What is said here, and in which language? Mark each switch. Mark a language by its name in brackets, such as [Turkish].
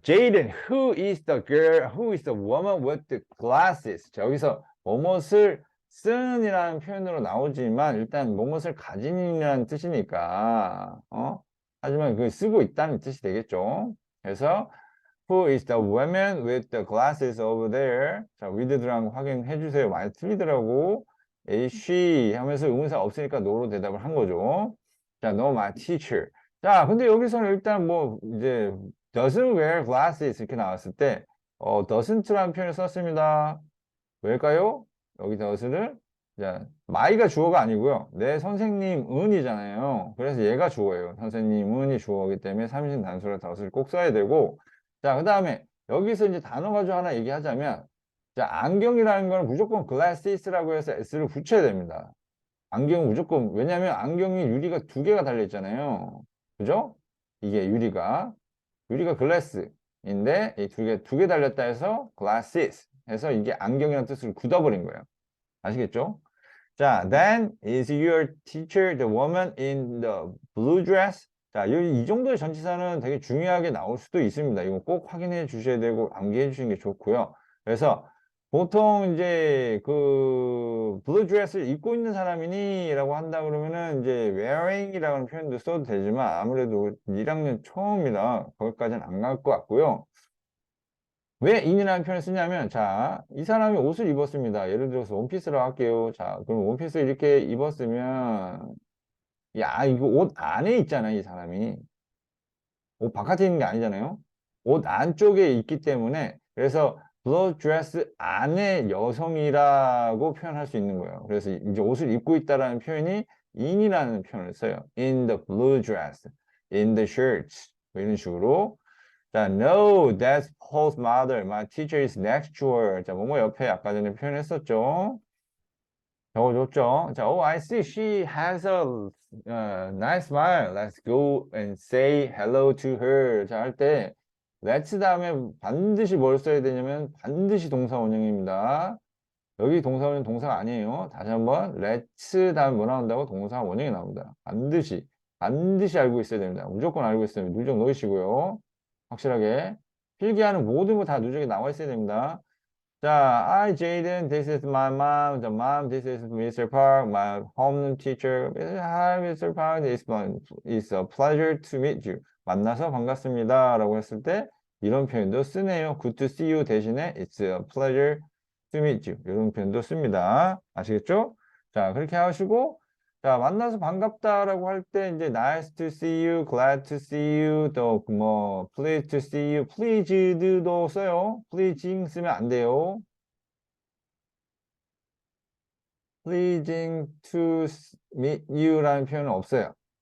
[English] Jaden, who is the girl, who is the woman with the glasses? [Korean] 자, 여기서 뭐뭇을 쓴 이라는 표현으로 나오지만 일단 뭐뭇을 가진이라는 뜻이니까 하지만 그 쓰고 있다는 뜻이 되겠죠. 그래서 [English] who is the woman with the glasses over there? [Korean] 자, with 들어간 거 확인해 주세요. 많이 틀리더라고. she 하면서 의문사 없으니까 no로 대답을 한 거죠. [English] 자, no, my teacher. [Korean] 자, 근데 여기서는 일단 이제 [English] doesn't wear glasses [Korean] 이렇게 나왔을 때 doesn't라는 표현을 썼습니다. 왜일까요? 여기 does를 자, my가 주어가 아니고요. 내 선생님은이잖아요. 그래서 얘가 주어예요. 선생님은이 주어이기 때문에 3인칭 단수로 does를 꼭 써야 되고 자, 그 다음에 여기서 이제 단어 가지고 하나 얘기하자면 자, 안경이라는 건 무조건 glasses라고 해서 s를 붙여야 됩니다. 안경은 무조건 왜냐하면 안경이 유리가 두 개가 달려 있잖아요. 그죠? 이게 유리가 글래스인데 이 두 개 달렸다 해서 glasses 해서 이게 안경이라는 뜻을 굳어버린 거예요. 아시겠죠? [English] 자, then is your teacher the woman in the blue dress? [Korean] 자, 이 정도의 전치사는 되게 중요하게 나올 수도 있습니다. 이거 꼭 확인해 주셔야 되고 암기해 주시는 게 좋고요. 그래서 보통 이제 블루 드레스를 입고 있는 사람이니? 라고 한다 그러면은 이제 wearing 이라는 표현도 써도 되지만 아무래도 1학년 처음이라 거기까지는 안 갈 것 같고요. 왜 in이라는 표현을 쓰냐면 자, 이 사람이 옷을 입었습니다. 예를 들어서 원피스라고 할게요. 자, 그럼 원피스 이렇게 입었으면 야, 이거 옷 안에 있잖아요, 이 사람이. 옷 바깥에 있는 게 아니잖아요. 옷 안쪽에 있기 때문에 그래서 블루 드레스 안에 여성이라고 표현할 수 있는 거예요. 그래서 이제 옷을 입고 있다라는 표현이 in이라는 표현을 써요. [English] In the blue dress, in the shirts [Korean] 이런 식으로. [English] 자, no, that's Paul's mother. My teacher is next to her. [Korean] 자, 뭐뭐 옆에 아까 전에 표현했었죠. 적어줬죠. [English] 자, oh, I see. She has a nice smile. Let's go and say hello to her. [Korean] 자, 할 때 let's 다음에 반드시 뭘 써야 되냐면 반드시 동사 원형입니다. 여기 동사 원형 동사가 아니에요. 다시 한번 let's 다음에 뭐 나온다고? 동사 원형이 나옵니다. 반드시. 반드시 알고 있어야 됩니다. 무조건 알고 있어야 됩니다. 누적 놓으시고요. 확실하게. 필기하는 모든 거 다 누적에 나와 있어야 됩니다. [English] 자, I, Jaden, this is my mom. The mom, this is Mr. Park, my home teacher. Hi, Mr. Park. It's a pleasure to meet you. [Korean] 만나서 반갑습니다. 라고 했을 때 이런 표현도 쓰네요. [English] Good to see you [Korean] 대신에 [English] It's a pleasure to meet you. [Korean] 이런 표현도 씁니다. 아시겠죠? 자, 그렇게 하시고 자, 만나서 반갑다라고 할 때 이제 [English] nice to see you, [Korean] glad to see you, 또 뭐 pleased to see you, pleased도 써요. pleasing 쓰면 안 돼요. [English] pleasing to meet you라는 [Korean] 표현은 없어요.